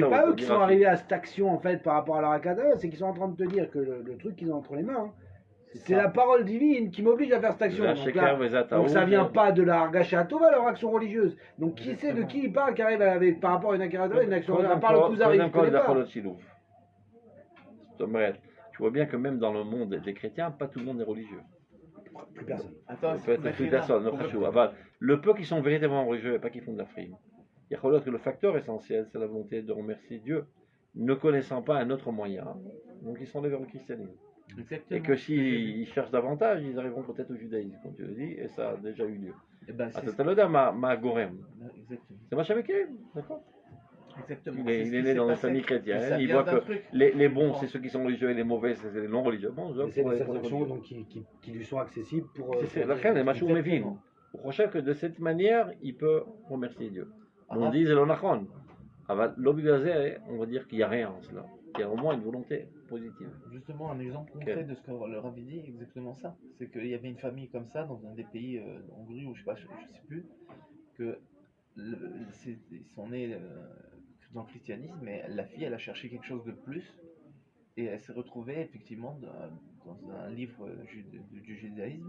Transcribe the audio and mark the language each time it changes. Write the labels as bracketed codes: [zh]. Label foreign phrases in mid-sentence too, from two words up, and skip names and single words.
[fr] pas Vetaot, eux qui sont Midrash. arrivés à cette action en fait par rapport à leur Akada, c'est qu'ils sont en train de te dire que le truc qu'ils ont entre les mains, c'est la parole divine qui m'oblige à faire cette action. Midrash, Donc, Sheker, là, Vezataot, donc ça vient pas de la [he] הרגשה טובה, [fr] leur action religieuse. Donc qui sait de qui il parle qui arrive avec par rapport à une Akada, une action religieuse, à part le Kuzari, [he] קודם [fr] je [he] כל [fr] connais [he] זה יכול [fr] pas. [he] להיות שילוב. זאת אומרת, [fr] tu vois bien que même dans le monde des chrétiens, pas tout le monde est religieux. Plus personne. Attends, Ça peut être plus personne, [he] לא חשוב. [fr] אבל le peu qui sont véritablement religieux et pas qui font de la frime. [he] יכול להיות [fr] que le facteur essentiel, c'est la volonté de remercier Dieu, ne connaissant pas un autre moyen. Donc ils sont allés vers le christianisme. Et Exactement. que s'ils cherchent davantage, ils arriveront peut-être au judaïsme, comme tu le dis, et ça a déjà eu lieu. Eh ben, c'est [he] אתה לא יודע מה גורם. [fr] exactement. [he] זה מה שמכירים, [fr] d'accord? Exactement. Il est né dans une famille chrétienne, il voit que les bons c'est ceux qui sont religieux et les mauvais c'est les non religieux. Bon, Et c'est des actions donc, qui lui sont accessibles pour. c'est la reine, [he] מה שהוא מבין. הוא חושב [fr] que de cette manière, il peut remercier Dieu. On dit, c'est le nachon. [he] אבל לא בגלל זה, [fr] on va dire qu'il n'y a rien en cela. Il y a au moins une volonté positive. Justement, un exemple concret de ce que le Rav dit, exactement ça. C'est qu'il y avait une famille comme ça dans un des pays, en Hongrie ou je sais pas, je sais plus, que ils sont nés dans le christianisme, mais la fille, elle a cherché quelque chose de plus et elle s'est retrouvée effectivement dans un livre du judaïsme.